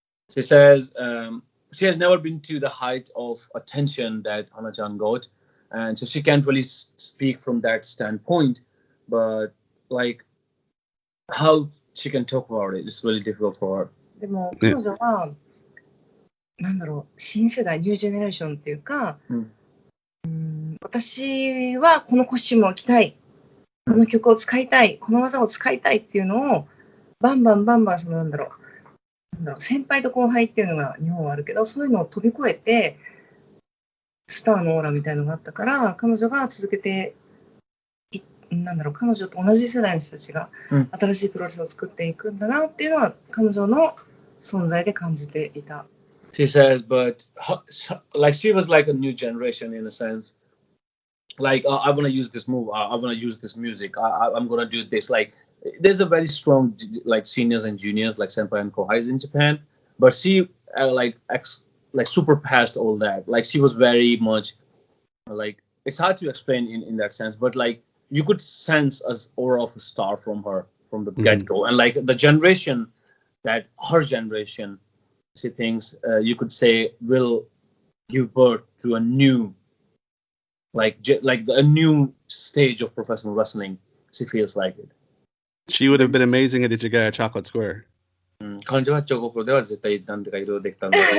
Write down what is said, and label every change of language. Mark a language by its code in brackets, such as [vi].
[en] She says she has never been to the height of attention that Hana-chan got, and so she can't really speak from that standpoint. But like how she can talk about it is really difficult for her. [ja] でも彼女は、なんだろう、新世代ニュージェネレーションっていうか、私はこのコスチュームを着たい、この曲を使いたい、この技を使いたいっていうのをバンバンそのなんだろう、先輩と後輩っていうのが日本はあるけど、そういうのを飛び越えてスターのオーラみたいのがあったから、彼女が続けてなんだろう、彼女と同じ世代の人たちが新しいプロレスを作っていくんだなっていうのは彼女の存在で感じていた。 [en] She says, but like she was like a new generation in a sense. Like I want to use this move. I want to use this music. I'm gonna do this. Like there's a very strong like seniors and juniors like senpai and kohais in Japan, but she like super past all that. Like she was very much like it's hard to explain in that sense, but like you could sense an aura of a star from her from the get-go, and like the generation that her generation. She thinks you could say will give birth to a new like a new stage of professional wrestling. She feels like it. She would have been amazing at the Jagaya Chocolate Square. [ja] 彼女はチョコプロでは絶対何とかいろいろできたんだ。